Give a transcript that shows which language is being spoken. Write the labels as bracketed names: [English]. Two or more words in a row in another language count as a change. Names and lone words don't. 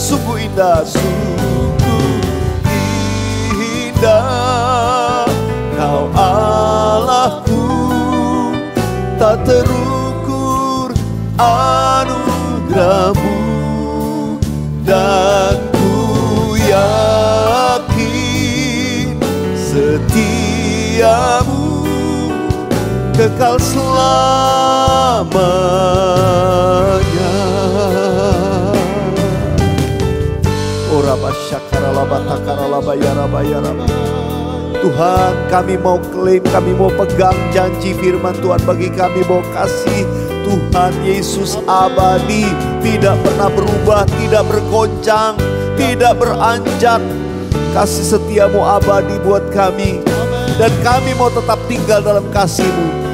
[Indonesian] Sungguh indah, sungguh indah Kau Allahku, tak terukur anugerahmu, dan ku yakin setiamu kekal selamanya. Oraba syakara laba takara laba yaraba yaraba. Tuhan, kami mau klaim, kami mau pegang janji firman Tuhan bagi kami bahwa kasih Tuhan Yesus abadi, tidak pernah berubah, tidak bergoncang, tidak beranjak. Kasih setiamu abadi buat kami, dan kami mau tetap tinggal dalam kasih-Mu.